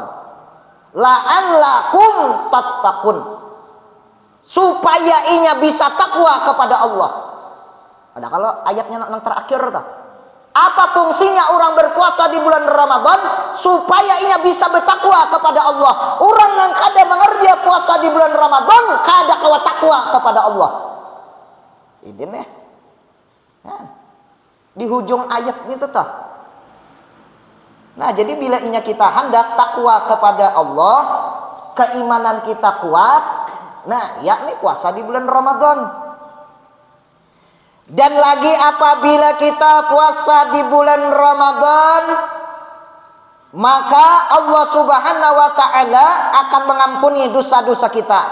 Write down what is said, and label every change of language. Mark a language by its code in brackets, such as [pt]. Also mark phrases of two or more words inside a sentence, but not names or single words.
[ar] لعلكم تتقون, [id] supaya inya bisa takwa kepada Allah. Ada kalau ayatnya yang terakhir tuh. Apa fungsinya orang berpuasa di bulan Ramadan? Supaya inya bisa bertakwa kepada Allah. [bjn] Orang yang kada mengerja puasa di bulan Ramadan, kada kawa takwa kepada Allah. [id] Ini nih. Nah, di hujung ayat ini tuh. Nah, jadi bila inya kita hendak takwa kepada Allah, keimanan kita kuat, nah, yakni puasa di bulan Ramadan. Dan lagi apabila kita puasa di bulan Ramadan, maka Allah [ar] سبحانه وتعالى [id] akan mengampuni dosa-dosa kita.